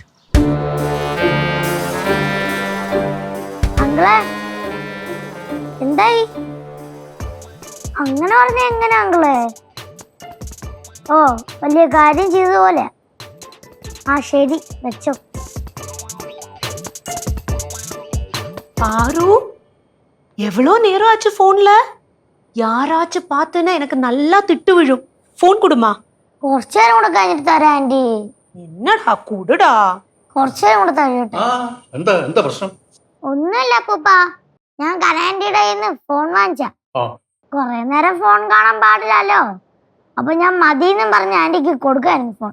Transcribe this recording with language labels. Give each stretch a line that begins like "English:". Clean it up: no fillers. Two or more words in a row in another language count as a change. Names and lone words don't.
Malayalam: അങ്കിളെ, എന്തായി? അങ്ങനെ പറഞ്ഞ എങ്ങനെ അങ്കിളെ? ഓ, വലിയ കാര്യം ചെയ്തതുപോലെ. ആ ശരി, വെച്ചോ.
Tamil: பாரு, எவ்வளோ நேரம் ஆச்சு போன்ல? யாராச்சும் பார்த்தேன்னா எனக்கு நல்லா திட்டு விழும். போன் கொடுமா.
Malayalam: കുറച്ചു നേരം കൂടെ കഴിഞ്ഞിട്ട് തരാം ആന്റി.
Tamil: என்னடா കൂടുടാ.
Malayalam: കുറച്ചു നേരം കൂടെ തരട്ടെ. എന്താ പ്രശ്നം? ഒന്നുമില്ല അപ്പൂപ്പ, ഞാൻ കനാൻഡിയുടെ കയ്യിൽ നിന്ന് ഫോൺ വാങ്ങിച്ച. കൊറേ നേരം ഫോൺ കാണാൻ പാടില്ലല്ലോ. അപ്പൊ ഞാൻ മതിയെന്നും പറഞ്ഞ ആന്റിക്ക് കൊടുക്കായിരുന്നു ഫോൺ.